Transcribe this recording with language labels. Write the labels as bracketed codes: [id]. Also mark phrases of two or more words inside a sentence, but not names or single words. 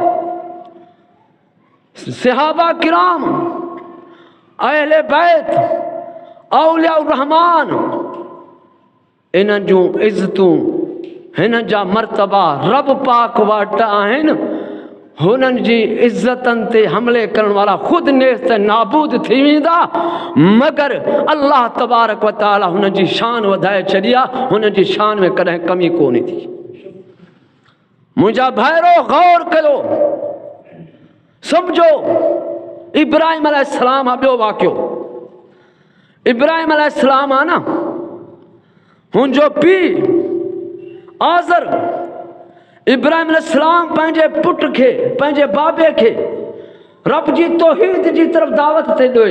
[sd] सहाबा किराम, अहले बैत, औलिया रहमान, इन्हनि जूं इज़तूं, हिन जा मर्तबा रब पाक वटि आहिनि। हुननि जी इज़तनि ते हमले करण वारा ख़ुदि नेस्त नाबूद थी वेंदा, मगर अल्लाह तबारक व तआला हुननि जी शान वधाए छॾी आहे। हुननि जी शान में कॾहिं कमी कोन्हे थी। मुंहिंजा भाइरो गौर कयो, सम्झो इब्राहिम अलैहिस्सलाम आहे ॿियो वाक़ियो। इब्राहिम अलैहिस्सलाम आहे न, हुनजो पीउ आज़र, इब्राहिम अलैहिस्सलाम पंहिंजे पुट खे, पंहिंजे बाबे खे रब जी तौहीद जी तरफ़ दावत ते ॾोए।